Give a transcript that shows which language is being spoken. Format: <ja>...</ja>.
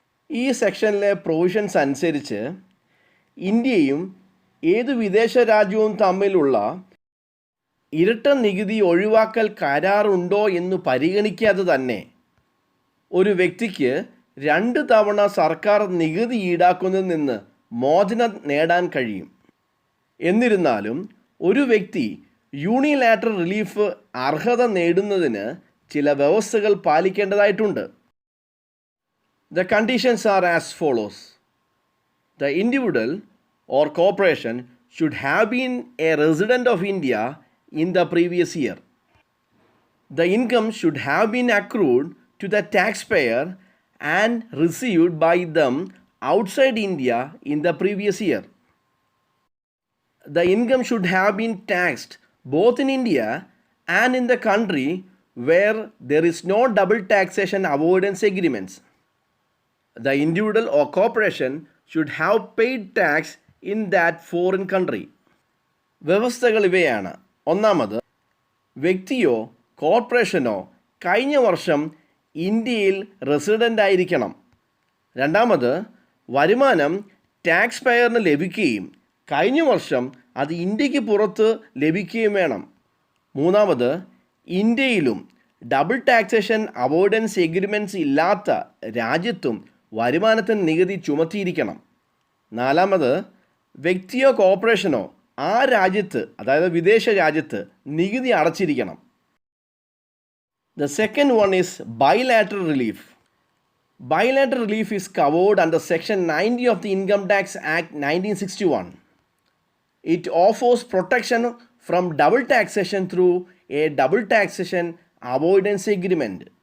<ml>ഈ സെക്ഷനിലെ പ്രൊവിഷൻസ് അനുസരിച്ച് ഇന്ത്യയും ഏതു വിദേശ രാജ്യവും തമ്മിലുള്ള ഇരട്ട നികുതി ഒഴിവാക്കൽ കരാറുണ്ടോ എന്ന് പരിഗണിക്കാതെ തന്നെ ഒരു വ്യക്തിക്ക് 2 തവണ സർക്കാർ നികുതി ഈടാക്കുന്നതിൽ നിന്ന് മോചനം നേടാൻ കഴിയും. എന്നിരുന്നാലും ഒരു വ്യക്തി യൂണിലാറ്ററൽ റിലീഫ് അർഹത നേടുന്നതിന് ചില വ്യവസ്ഥകൾ പാലിക്കേണ്ടതായിട്ടുണ്ട്.</ml> <en>The conditions are as follows. The individual or corporation should have been a resident of India in the previous year. The income should have been accrued to the taxpayer and received by them outside India in the previous year. The income should have been taxed both in India and in the country where there is no double taxation avoidance agreements. The individual or corporation should have paid tax in that foreign country.</en> <ml>വ്യവസ്ഥകൾ ഇവയാണ്. ഒന്നാമത്, വ്യക്തിയോ കോർപ്പറേഷനോ കഴിഞ്ഞ വർഷം ഇന്ത്യയിൽ resident ആയിരിക്കണം. രണ്ടാമത്, വരുമാനം ടാക്സ് പെയറിന് ലഭിക്കുകയും കഴിഞ്ഞ വർഷം അത് ഇന്ത്യക്ക് പുറത്ത് ലഭിക്കുകയും വേണം. മൂന്നാമത്, ഇന്ത്യയിലും ഡബിൾ ടാക്സേഷൻ അവോയ്ഡൻസ് എഗ്രിമെൻറ്റ്സ് ഇല്ലാത്ത രാജ്യത്തും വരുമാനത്തിന് നികുതി ചുമത്തിയിരിക്കണം. നാലാമത്, വ്യക്തിയോ കോർപ്പറേഷനോ ആ രാജ്യത്ത്, അതായത് വിദേശ രാജ്യത്ത് നികുതി അടച്ചിരിക്കണം.</ml> <en>The second one is bilateral relief. Bilateral relief is covered under Section 90 of the Income Tax Act 1961. It offers protection from double taxation through a double taxation avoidance agreement.</en>